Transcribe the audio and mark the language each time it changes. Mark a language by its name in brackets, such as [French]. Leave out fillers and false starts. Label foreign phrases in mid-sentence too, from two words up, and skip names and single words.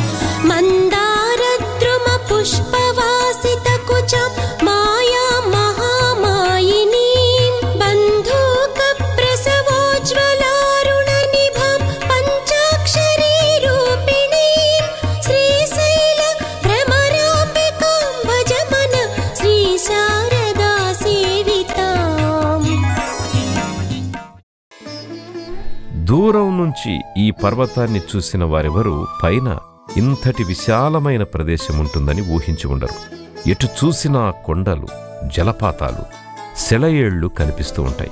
[Sanskrit] मन्दारद्रुमपुष्पवासितकुचां मायां महामायिनीं बन्धूकप्रसवोज्ज्वलारुणनिभां पञ्चाक्षरीरूपिणीं श्रीशैलभ्रमराम्बिकां भजमन श्रीशारदा सेविताम्। [Telugu] దూరం నుంచి ఈ పర్వతాన్ని చూసిన వారెవరూ పైన ఇంతటి విశాలమైన ప్రదేశం ఉంటుందని ఊహించి ఉండరు. ఎటు చూసినా కొండలు, జలపాతాలు, సెలయేళ్లు కనిపిస్తూ ఉంటాయి.